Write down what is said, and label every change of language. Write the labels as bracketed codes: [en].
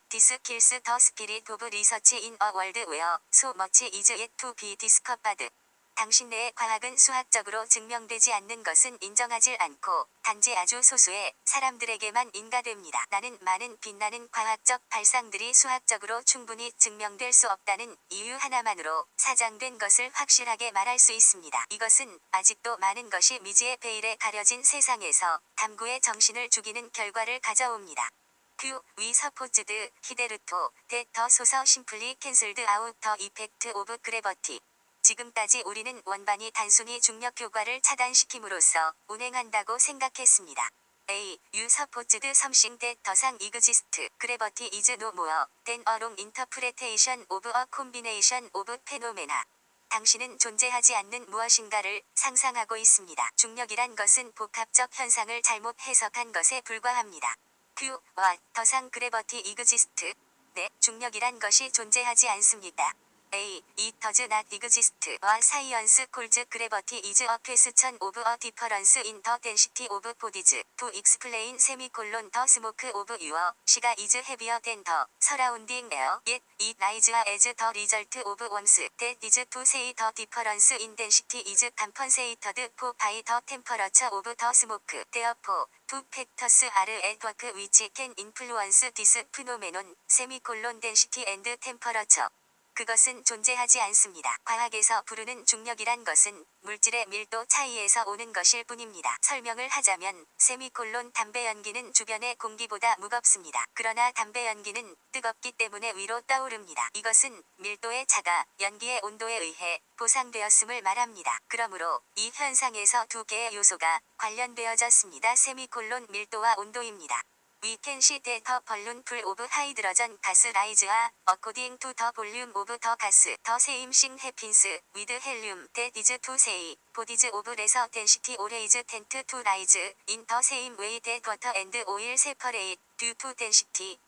[en] This kills the spirit of research in a world where so much is yet to be discovered. [ko] 당신네의 과학은 수학적으로 증명되지 않는 것은 인정하지 않고 단지 아주 소수의 사람들에게만 인가됩니다. 나는 많은 빛나는 과학적 발상들이 수학적으로 충분히 증명될 수 없다는 이유 하나만으로 사장된 것을 확실하게 말할 수 있습니다. 이것은 아직도 많은 것이 미지의 베일에 가려진 세상에서 탐구의 정신을 죽이는 결과를 가져옵니다. [en] We supposed, 히데르토, that the source simply cancelled out the effect of gravity. [ko] 지금까지 우리는 원반이 단순히 중력 효과를 차단시킴으로써 운행한다고 생각했습니다. [en] A. You supposed something that doesn't exist. Gravity is no more than a wrong interpretation of a combination of phenomena. [ko] 당신은 존재하지 않는 무엇인가를 상상하고 있습니다. 중력이란 것은 복합적 현상을 잘못 해석한 것에 불과합니다. [en] Q. What? 더상 gravity exist? [ko] 네, 중력이란 것이 존재하지 않습니다. [en] A. It does not exist. A science calls gravity is a question of a difference in the density of bodies. To explain the smoke of your cigar is heavier than the surrounding air. Yet it rises as the result of warmth. That is to say the difference in density is compensated for by the temperature of the smoke. Therefore, two factors are at work which can influence this phenomenon, density and temperature. [ko] 그것은 존재하지 않습니다. 과학에서 부르는 중력이란 것은 물질의 밀도 차이에서 오는 것일 뿐입니다. 설명을 하자면 담배 연기는 주변의 공기보다 무겁습니다. 그러나 담배 연기는 뜨겁기 때문에 위로 떠오릅니다. 이것은 밀도의 차가 연기의 온도에 의해 보상되었음을 말합니다. 그러므로 이 현상에서 두 개의 요소가 관련되어졌습니다. 밀도와 온도입니다. [en] We can see that the balloon full of hydrogen gas rises according to the volume of the gas. The same thing happens with helium. That is to say, bodies of lesser density always tend to rise in the same way that water and oil separate due to density.